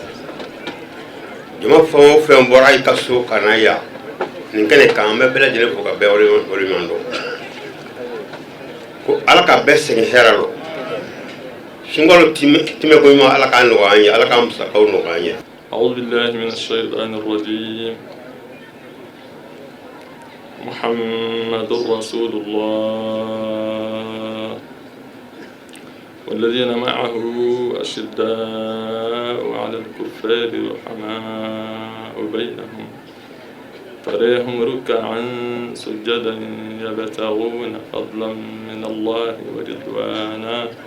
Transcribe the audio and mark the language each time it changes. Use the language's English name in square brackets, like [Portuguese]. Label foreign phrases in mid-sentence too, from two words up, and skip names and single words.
[Bambara] Jama fɛn o fɛn bɔra i ka so ka na yan nin kɛnɛ kan an bɛ bɛɛ lajɛlen fo ka bɛɛ waleɲuman dɔn. Ko Ala ka bɛɛ segin hɛrɛ la. Sunkalo time ko ɲuman Ala k'a nɔgɔya an ye, Ala k'a musakaw nɔgɔya an ye. [Arabic] أعوذ بالله من الشيطان الرجيم محمد رسول الله والذين معه أشداء على الكفار رحماء بينهم تراهم ركعا سجدا يبتغون فضلا من الله ورضوانا